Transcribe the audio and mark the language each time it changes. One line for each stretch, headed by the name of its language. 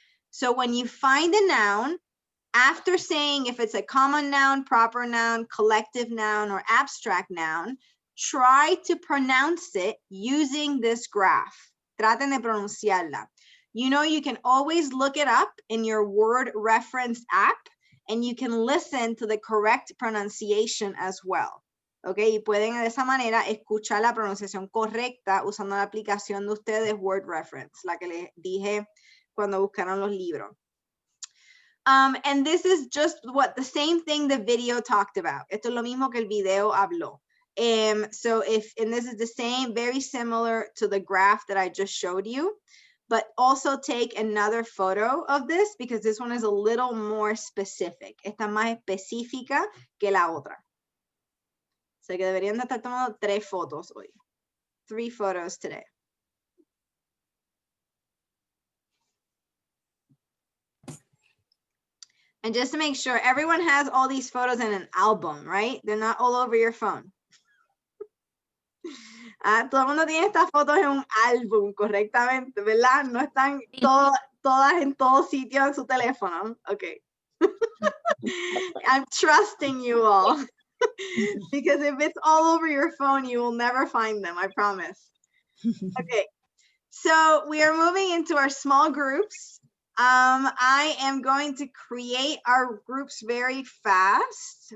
English: So when you find a noun, after saying if it's a common noun, proper noun, collective noun, or abstract noun, try to pronounce it using this graph.
Spanish: Traten de pronunciarla.
English: You know, you can always look it up in your word reference app, and you can listen to the correct pronunciation as well.
Spanish: Okay, y pueden de esa manera escuchar la pronunciación correcta usando la aplicación de ustedes Word Reference, la que les dije cuando buscaron los libros.
English: And this is just the same thing the video talked about.
Spanish: Esto es lo mismo que el video habló.
English: And this is the same, very similar to the graph that I just showed you, but also take another photo of this because this one is a little more specific.
Spanish: Está más específica que la otra. O sea que deberían de estar tomando 3 fotos hoy.
English: 3 photos today. And just to make sure, everyone has all these photos in an album, right? They're not all over your phone.
Spanish: Todo el mundo tiene estas fotos en un álbum, correctamente, ¿verdad? No están todas en todo sitio en su teléfono.
English: Okay. I'm trusting you all. Because if it's all over your phone, you will never find them, I promise. Okay. So we are moving into our small groups. I am going to create our groups very fast.